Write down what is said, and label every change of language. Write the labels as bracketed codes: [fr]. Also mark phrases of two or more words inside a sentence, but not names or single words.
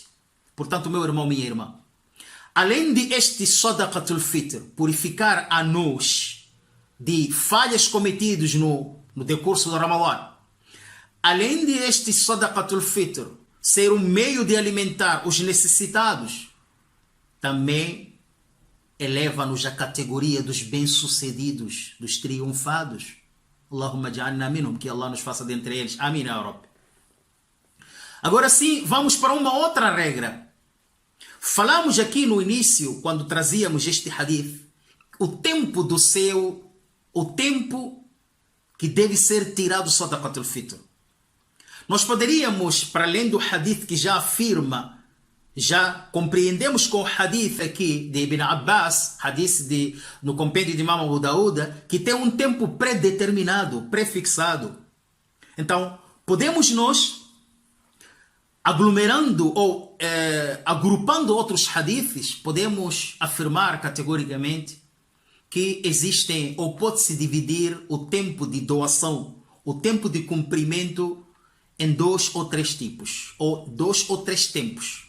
[pt] Portanto, meu irmão, minha irmã, além de este Sadaqatul Fitr purificar a nós de falhas cometidas no decurso do Ramadã, além de este Sadaqatul Fitr ser um meio de alimentar os necessitados, também eleva-nos à categoria dos bem-sucedidos, dos triunfados. [ar] اللهم اجعلنا منهم, [pt] que Allah nos faça dentre eles. Amém, [ar] يا رب. [pt] Agora sim, vamos para uma outra regra. Falamos aqui no início, quando trazíamos este hadith, o tempo do céu, o tempo que deve ser tirado Sadaqat al-Fitr. Nós poderíamos, para além do hadith que já afirma, já compreendemos com o hadith aqui de Ibn Abbas, hadith no compêndio de Imam Abu Daud, que tem um tempo pré-determinado, pré-fixado. Então, podemos nós, aglomerando ou agrupando outros hadiths, podemos afirmar categoricamente que existem, ou pode-se dividir o tempo de doação, o tempo de cumprimento em 2 ou 3 tipos, ou 2 ou 3 tempos.